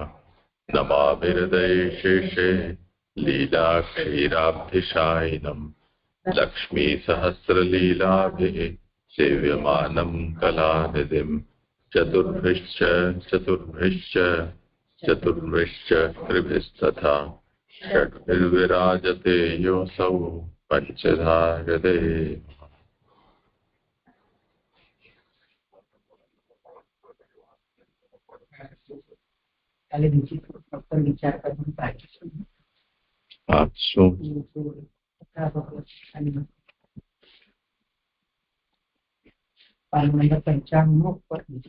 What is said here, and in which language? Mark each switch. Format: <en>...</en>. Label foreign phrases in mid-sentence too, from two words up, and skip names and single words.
<sa>नमाभिहृदये शेषे लीलाक्षीराब्धिशायिनम् लक्ष्मीसहस्रलीलाभिः सेव्यमानं कलानिधिम्। चतुर्भ्यश्च त्रिभिस्तथा षड्भिर्विराजते योऽसौ पञ्चधा हृदये।</sa> <gu>કાલે બીજી પર વિચાર કરવાનું બાકી છે. પાન નંબર 95 ઉપર</gu>